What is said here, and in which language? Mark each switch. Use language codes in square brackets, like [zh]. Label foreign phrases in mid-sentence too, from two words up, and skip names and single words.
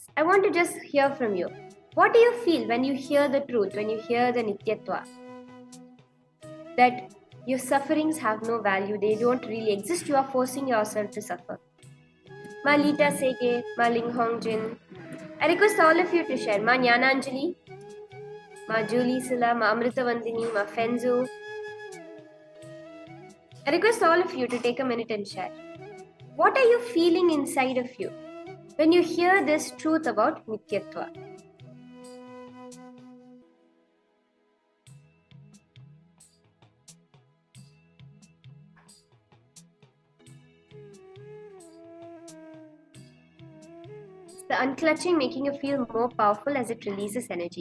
[en] I want to just hear from you. What do you feel when you hear the truth, when you hear the Nityatva? That your sufferings have no value, they don't really exist, you are forcing yourself to suffer. Ma Lita Sege, Ma Ling Hong Jin. I request all of you to share. Ma Nyananjali, Ma Julie Sila, Ma Amrita Vandini, Ma Fenzu. I request all of you to take a minute and share. What are you feeling inside of you when you hear this truth about Nityatva? It's the unclutching making you feel more powerful as it releases energy.